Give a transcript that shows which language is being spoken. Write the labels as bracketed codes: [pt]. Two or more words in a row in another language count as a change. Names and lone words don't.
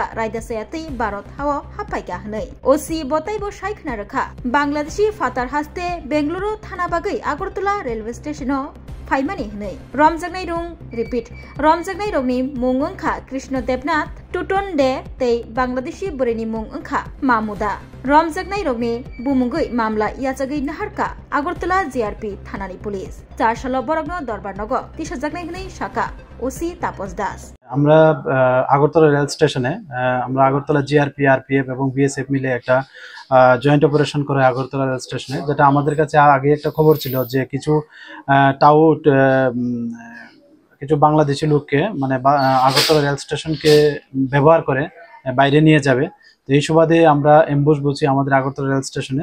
[trp] रायदा सायाति भारत हाव हापायगा हनै ओसि बताइबो सायखना रखा बांग्लादेशी फातार हास्ते बेंगलुरु थाना बागै आगरतला रेलवे स्टेशनाव फाइमानि हनै रमजागनाय रुं रिपीट रमजागनाय रंनि मुं ओंखा कृष्ण देवनाथ टुटन दे तै बांग्लादेशी बुरैनि मुं ओंखा मामुदा रमजागनाय रंनि बुमुंगै मामला याजागै नाहारका आगरतला जीआरपी थानानि पुलिस चारशला बरगनो दरबार नगर तिसाजागनाय हनै शाखा ओसि तापस दास [bn] আমরা আগরতলা রেল স্টেশনে আমরা আগরতলা জিআরপি আরপিএফ এবং বিএসএফ মিলে একটা [en] joint operation [bn] করে আগরতলা রেল স্টেশনে যেটা আমাদের কাছে আগে একটা খবর ছিল যে কিছু টাউট কিছু বাংলাদেশি লোককে মানে আগরতলা রেল স্টেশনকে ব্যবহার করে বাইরে নিয়ে যাবে তো এই সুবাদে আমরা এমবুশ বসি আমাদের আগরতলা রেল স্টেশনে